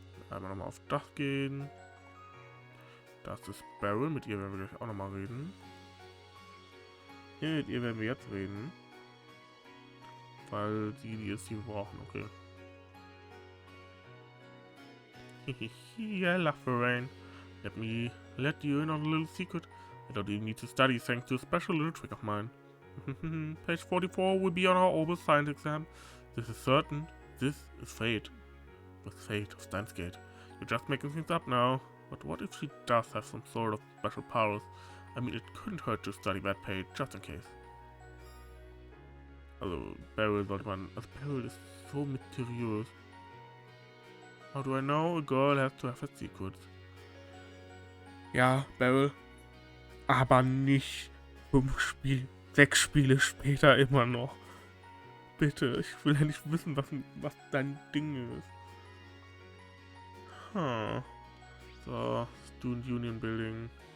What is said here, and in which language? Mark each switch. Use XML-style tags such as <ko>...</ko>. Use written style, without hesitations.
<de>Einmal nochmal auf das gehen. Das ist Barriere, mit ihr werden wir gleich auch nochmal reden. Hier mit ihr werden wir jetzt reden. Weil sie die ist, die wir brauchen, okay.</de> <en>I love the rain. Let me let you in on a little secret. I don't even need to study thanks to a special little trick of mine. Page 44 will be on our orbital science exam. This is certain. This is fate. With fate of Stansgate. You're just making things up now. But what if she does have some sort of special powers? I mean, it couldn't hurt to study that page, just in case.</en> <de>Also, Barriere sollte man... Also, Barriere ist so mysteriös.</de> <en>How do I know? A girl has to have her secrets.</en> <de>Ja, Barriere. Aber nicht 6 Spiele später immer noch. Bitte, ich will ja nicht wissen, was dein Ding ist. Huh.</de> <en>So, Student Union Building.</en>